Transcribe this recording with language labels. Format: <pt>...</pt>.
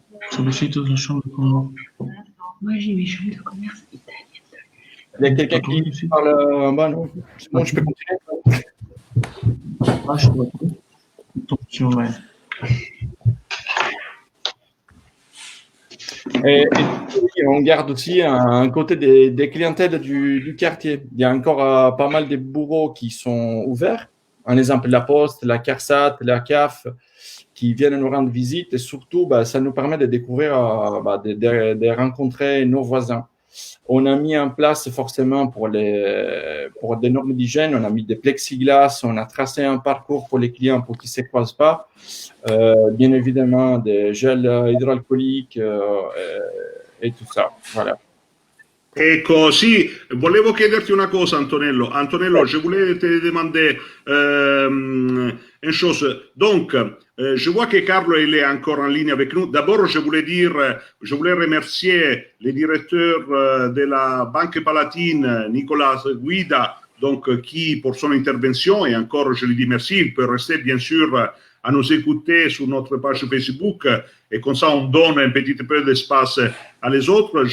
<it>Sullo sito della chambre de commerce.</it> <fr>Moi, j'ai mes chambres de commerce italiennes. Il y a quelqu'un qui parle en bas, non? Bon, je peux continuer. Je vois tout. Attention, ouais. Et on garde aussi un côté des clientèles du quartier. Il y a encore pas mal de bureaux qui sont ouverts. Un exemple, la Poste, la CARSAT, la CAF, qui viennent nous rendre visite. Et surtout, ça nous permet de découvrir, de rencontrer nos voisins. On a mis en place forcément pour des normes d'hygiène, on a mis des plexiglas, on a tracé un parcours pour les clients pour qu'ils ne se croisent pas. Bien évidemment, des gels idroalcooliques et tout ça. Voilà.</fr> <it>Ecco, sì, volevo chiederti una cosa, Antonello.</it> <fr>Antonello, je voulais te demander une chose. Donc, je vois que Carlo il est encore en ligne avec nous. D'abord, je voulais remercier le directeur de la Banque Palatine, Nicolas Guida, donc, qui, pour son intervention, et encore, je lui dis merci, il peut rester, bien sûr, à nous écouter sur notre page Facebook et comme ça on donne un petit peu d'espace à les autres.</fr>